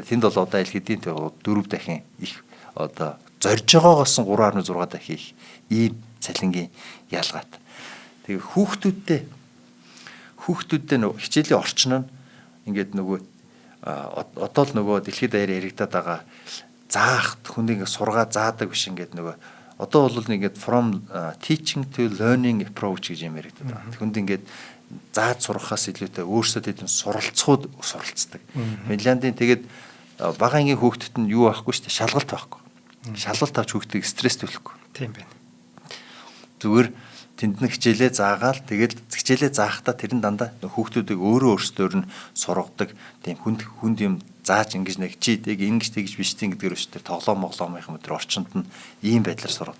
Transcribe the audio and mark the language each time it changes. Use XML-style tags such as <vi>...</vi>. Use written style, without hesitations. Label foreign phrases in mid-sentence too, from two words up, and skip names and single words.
<mn>Тэнд бол одоо аль хэдийн 4 дахин их одоо зорж байгаагаас 3.6 дахин их ийм цалингийн ялгаатай. Тэгээ хүүхдүүдтэй нөгөө хичээлийн орчин нь ингээд нөгөө одоо л нөгөө дэлхийд даяар яригадаад байгаа заах хүнийг сургаа заадаг биш ингээд нөгөө одоо бол ингээд</mn> <en>from teaching to learning approach</en> <mn>гэж юм яригадаад байгаа. Хүнд ингээд зааж сурахаас илүүтэй өөрсдөө тэдэн суралцдаг. Финляндийн тэгээд бага ангийн хүүхдэд нь юу байхгүй шүү дээ, шалгалт байхгүй. Шалгалт авч хүүхдийг стресс төлөхгүй. Тийм байна. Зүгээр тэнд нь хичээлээ заагаал тэгээд хичээлээ заахтаа тэр нь дандаа хүүхдүүдийг өөрсдөөр нь сургадаг тийм хүнд юм зааж ингэж нэг чи ингэж тэгж биш тийм гэдгээр өштэй тоглоом юм тэр орчинд нь ийм байдлаар сургадаг.</mn>